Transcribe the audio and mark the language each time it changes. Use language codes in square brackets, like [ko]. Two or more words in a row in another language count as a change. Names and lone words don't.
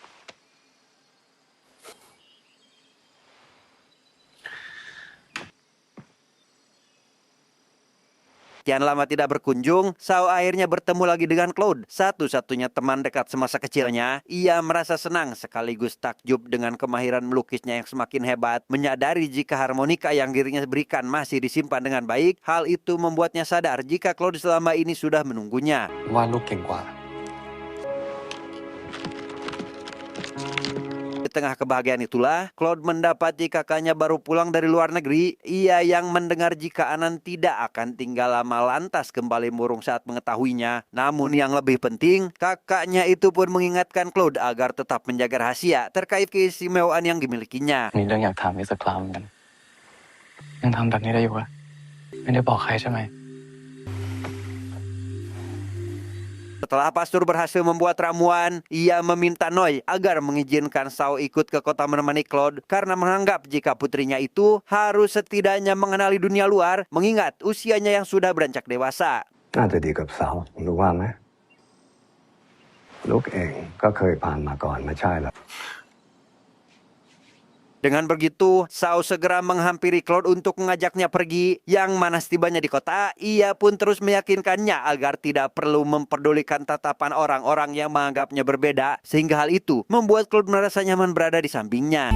[id] Kian lama tidak berkunjung, Sao akhirnya bertemu lagi dengan Claude, satu-satunya teman dekat semasa kecilnya. Ia merasa senang sekaligus takjub dengan kemahiran melukisnya yang semakin hebat. Menyadari jika harmonika yang dirinya berikan masih disimpan dengan baik, hal itu membuatnya sadar jika Claude selama ini sudah menunggunya. [th] ว่าลูกเก่งกว่า [id] Di tengah kebahagiaan itulah, Claude mendapati kakaknya baru pulang dari luar negeri. Ia yang mendengar jika Anan tidak akan tinggal lama lantas kembali murung saat mengetahuinya. Namun yang lebih penting, kakaknya itu pun mengingatkan Claude agar tetap menjaga rahasia terkait keistimewaan yang dimilikinya. [th] มีเรื่องอยากถามอีกสักครั้งเหมือนกันยังทำแบบนี้ได้อยู่อะไม่ได้บอกใครใช่ไหม [id] Setelah pastor berhasil membuat ramuan, ia meminta Noi agar mengizinkan Sao ikut ke kota menemani Claude karena menganggap jika putrinya itu harus setidaknya mengenali dunia luar mengingat usianya yang sudah beranjak dewasa. [th] น่าจะดีกับสาวรู้ว่าไหมลูกเองก็เคยผ่านมาก่อนไม่ใช่เหรอ [id] Dengan begitu, Sao segera menghampiri Claude untuk mengajaknya pergi. Yang mana setibanya di kota, ia pun terus meyakinkannya agar tidak perlu memperdulikan tatapan orang-orang yang menganggapnya berbeda. Sehingga hal itu membuat Claude merasa nyaman berada di sampingnya.